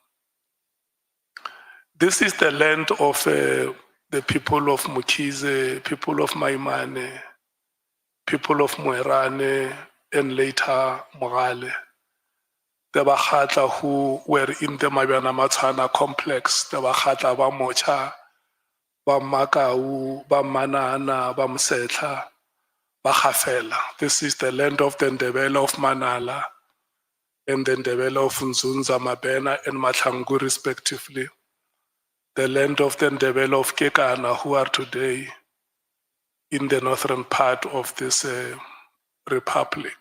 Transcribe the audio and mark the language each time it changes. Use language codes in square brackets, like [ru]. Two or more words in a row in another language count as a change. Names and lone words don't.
[en] This is the land of the people of Mukize, people of Maimane, people of Moerane, and later Mogale. The Bakhatla who were in the Mabiana Matana complex, the Bakhatla ba Mocha, ba Makau, ba Manana, ba Msetla, ba Khafela. This is the land of the Ndebele of Manala and the Ndebele of Nzunza, Mabena, and Mahlangu respectively. The land of the Ndebele of Kekana, who are today in the northern part of this republic.